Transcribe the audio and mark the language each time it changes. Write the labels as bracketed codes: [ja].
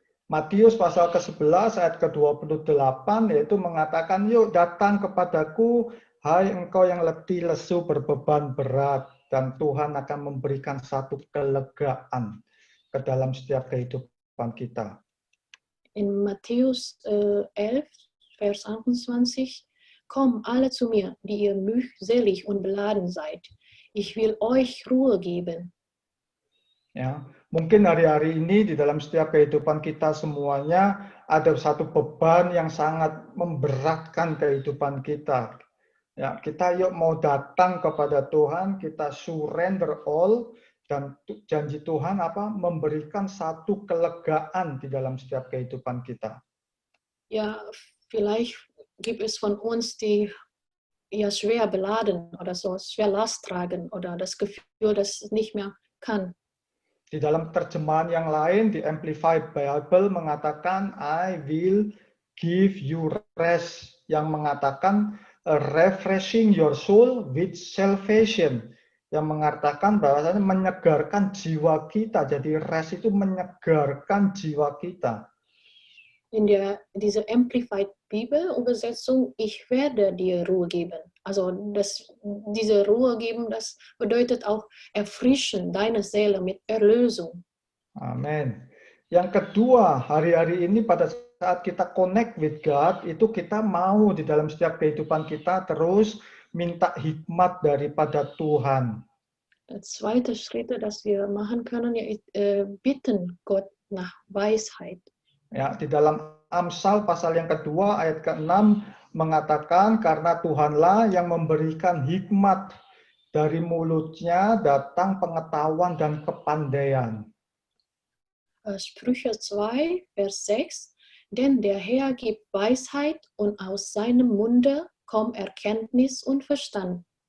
[id] Matius pasal ke-11 ayat ke-28 yaitu mengatakan, yuk datang kepadaku, hai engkau yang letih lesu berbeban berat, dan Tuhan akan memberikan satu kelegaan ke dalam setiap kehidupan kita. [de] In Matthäus 11, Vers 28, komm alle zu mir, die ihr mühselig und beladen seid. Ich will euch Ruhe geben. [id] Ya, mungkin hari-hari ini di dalam setiap kehidupan kita semuanya ada satu beban yang sangat memberatkan kehidupan kita. Ya, kita yuk mau datang kepada Tuhan, kita [en] surrender all, [id] dan janji Tuhan apa? Memberikan satu kelegaan di dalam setiap kehidupan kita. [de] Ja, vielleicht gibt es von uns, die ja schwer beladen oder so schwer Last tragen oder das Gefühl, dass es nicht mehr kann. [id] Di dalam terjemahan yang lain, di Amplified Bible mengatakan, [en] I will give you rest, [id] yang mengatakan [en] refreshing your soul with salvation, [id] yang mengatakan bahwasanya menyegarkan jiwa kita. Jadi rest itu menyegarkan jiwa kita. [de] In diese Amplified Bibel Übersetzung, ich werde dir Ruhe geben. Also diese Ruhe geben, das bedeutet auch erfrischen deine Seele mit Erlösung. [id] Amin. Yang kedua, hari-hari ini pada saat kita [en] connect with God, [id] itu kita mau di dalam setiap kehidupan kita terus minta hikmat daripada Tuhan. [de] Der zweite Schritt, das wir machen können, ja, bitten Gott nach Weisheit. [id] Ya, di dalam Amsal pasal yang kedua ayat ke-6 mengatakan karena Tuhanlah yang memberikan hikmat, dari mulutnya datang pengetahuan dan kepandaian. [de] Sprüche 2, Vers 6, denn der Herr gibt Weisheit und aus seinem Munde kommt Erkenntnis und Verstand.